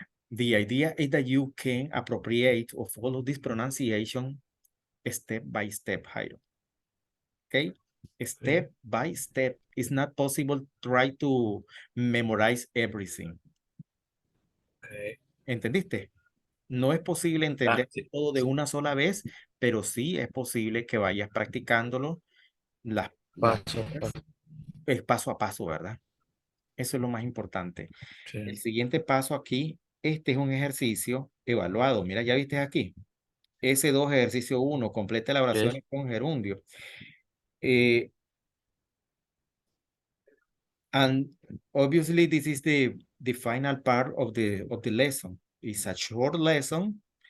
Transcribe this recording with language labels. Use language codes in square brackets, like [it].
[en] The idea is that you can appropriate or follow this pronunciation step by step, Jairo. Okay? Step by step. It's not possible try to memorize everything. Okay. [es] ¿Entendiste? No es posible Ah, entender sí. todo de una sola vez, pero sí es posible que vayas practicándolo las Paso, letras. paso. Es paso a paso, ¿verdad? Eso es lo más importante. El Sí. siguiente paso aquí, este es un ejercicio evaluado. Mira, ya viste aquí. S2, ejercicio 1, completa ¿Qué es? elaboraciones con gerundio. [en] Eh, and obviously, this is the final part of the lesson. It's a short lesson.